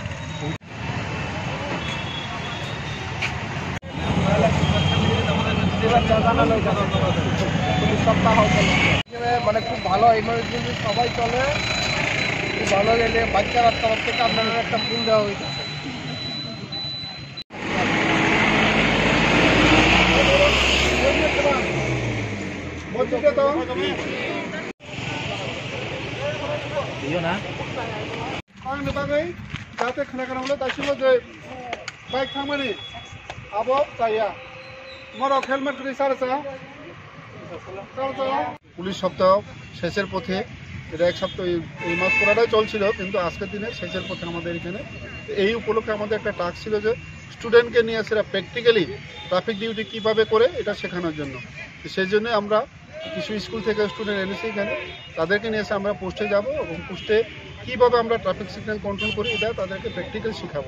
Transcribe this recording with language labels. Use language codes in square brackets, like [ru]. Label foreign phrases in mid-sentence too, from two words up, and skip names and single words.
[bn] মানে খুব ভালো ইমার্জেন্সি সবাই চলে, খুব ভালো গেলে বাচ্চারা তরফ থেকে আপনাদের একটা ফুল দেওয়া হয়েছে। [trp] जाते खाना खाना दासिमबो जे बाइक थांमानि आबो जाया मरो हेलमेट करि सारसा [bn] পুলিশ সপ্তাহ শেষের পথে। এটা এক সপ্তাহ এই মাস পুরাটাই চলছিল, কিন্তু আজকের দিনে শেষের পথে আমাদের এখানে। এই উপলক্ষে আমাদের একটা টাস্ক ছিল যে স্টুডেন্টকে নিয়ে সেটা [en] practically traffic duty [bn] কীভাবে করে এটা শেখানোর জন্য। সেই জন্য আমরা কিছু স্কুল থেকে স্টুডেন্ট এনেছি এখানে, তাদেরকে নিয়ে এসে আমরা পোস্টে যাব এবং পোস্টে কীভাবে আমরা [en] traffic signal control [bn] করি এটা তাদেরকে প্র্যাকটিক্যাল শেখাবো।